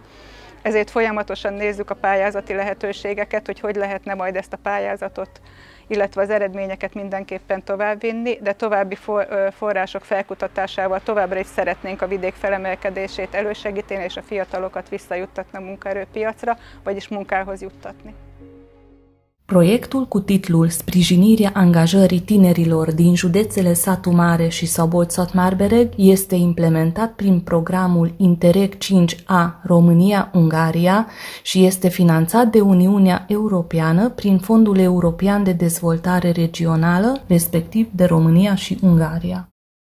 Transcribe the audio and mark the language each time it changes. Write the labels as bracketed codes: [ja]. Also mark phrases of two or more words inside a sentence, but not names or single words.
[hu] Ezért folyamatosan nézzük a pályázati lehetőségeket, hogy lehetne majd ezt a pályázatot, illetve az eredményeket mindenképpen továbbvinni, de további források felkutatásával továbbra is szeretnénk a vidék felemelkedését elősegíteni és a fiatalokat visszajuttatni a munkaerőpiacra, vagyis munkához juttatni. [ro] Proiectul cu titlul Sprijinirea angajării tinerilor din județele Satu Mare și Szabolcs-Szatmár-Bereg este implementat prin programul Interreg 5A România-Ungaria și este finanțat de Uniunea Europeană prin Fondul European de Dezvoltare Regională, respectiv de România și Ungaria.